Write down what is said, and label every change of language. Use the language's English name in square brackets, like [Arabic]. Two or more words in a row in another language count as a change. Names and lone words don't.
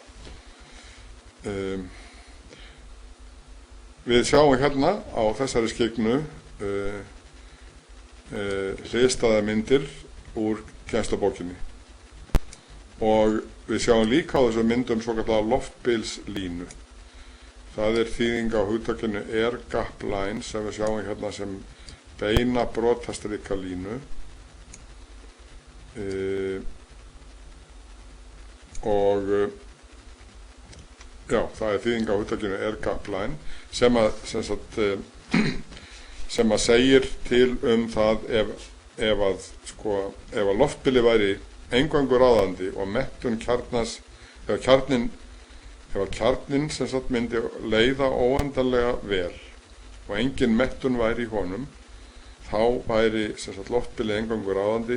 [Icelandic] Við sjáum hérna á þessari skygnu hliðstæðar myndir úr kennslubókinni og við sjáum líka á þessum myndum svokallaða loftbilslínu. Það þýðing á hugtakinu [English] air gap line [Icelandic] sem við sjáum hérna sem beina brotastrika línu og það þýðing á hugtakinu [English] air gap line [Icelandic] sem að segir til það ef að loftbili væri eingöngu ráðandi og mettun kjarnans ef kjarnin myndi leiða óendanlega vel og engin mettun væri í honum þá væri loftbili eingöngu ráðandi.